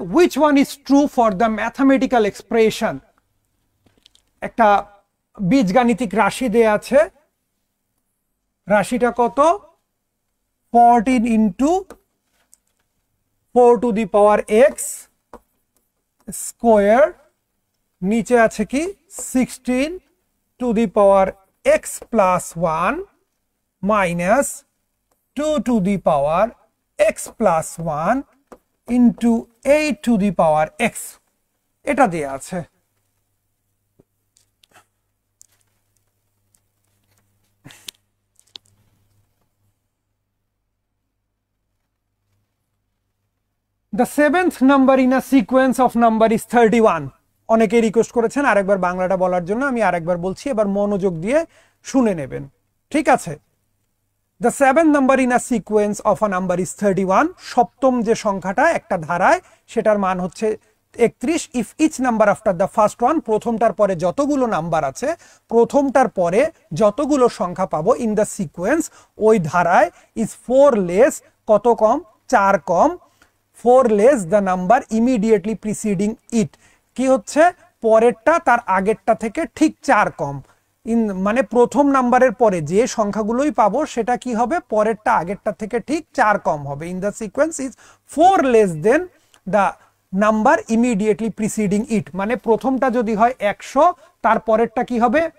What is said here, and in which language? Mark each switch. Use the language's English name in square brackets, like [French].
[English] which one is true for the mathematical expression? [Bangla] একটা বীজগাণিতিক রাশি দেয়া আছে, রাশিটা কত? [English] 14 into 4 to the power x [Bangla] square, নিচে আছে কি [English] 16 to the power x plus 1 minus 2 to the power x plus 1 into 8 to the power x, [Bangla] এটা দেয়া আছে। [English] The seventh number in a sequence of number is 31. [Bangla] অনেকে request করেছেন আরেকবার বাংলাটা বলার জন্য, আমি আরেকবার বলছি, এবার মনোযোগ দিয়ে শুনে নেবেন, ঠিক আছে? [English] The seventh number in a sequence of a number is 31. [Bangla] সপ্তম যে সংখ্যাটা একটা ধারায়, সেটার মান হচ্ছে 31 [English] if each number after the first one, [Bangla] প্রথমটার পরে যতগুলো নাম্বার আছে, প্রথমটার পরে যতগুলো সংখ্যা পাবো [English] in the sequence, [Bangla] ওই ধারায় [English] is 4 less, [Bangla] কত কম? 4 কম, [English] 4 less the number immediately preceding it, [Bangla] কি হচ্ছে? পরেরটা তার আগেরটা থেকে ঠিক 4 কম। মানে প্রথম নাম্বারের পরে যে সংখ্যাগুলোই পাবো সেটা কি হবে? পরেরটা আগেরটা থেকে ঠিক 4 কম হবে। [English] in the sequence is 4 less than the number immediately preceding it, [Bangla] মানে প্রথমটা যদি হয় 100, তার পরেরটা কি হবে?